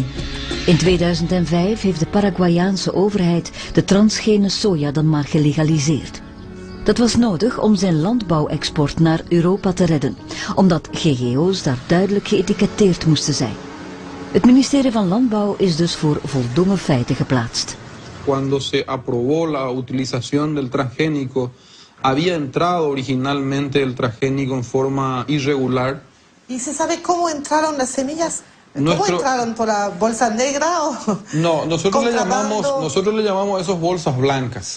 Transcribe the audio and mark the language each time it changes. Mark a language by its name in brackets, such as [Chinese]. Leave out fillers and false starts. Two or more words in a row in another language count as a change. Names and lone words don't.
[Dutch] In 2005 heeft de Paraguayaanse overheid de transgene soja dan maar gelegaliseerd. Dat was nodig om zijn landbouwexport naar Europa te redden, omdat GGO's daar duidelijk geëtiketteerd moesten zijn. Het ministerie van Landbouw is dus voor voldongen feiten geplaatst. [Spanish] Cuando se aprobó la utilización del transgénico, había entrado originalmente el transgénico en forma irregular. ¿Y se sabe cómo entraron las semillas? ¿Cómo entraron? ¿Por la bolsa negra o...? No, nosotros le llamamos esos bolsas blancas.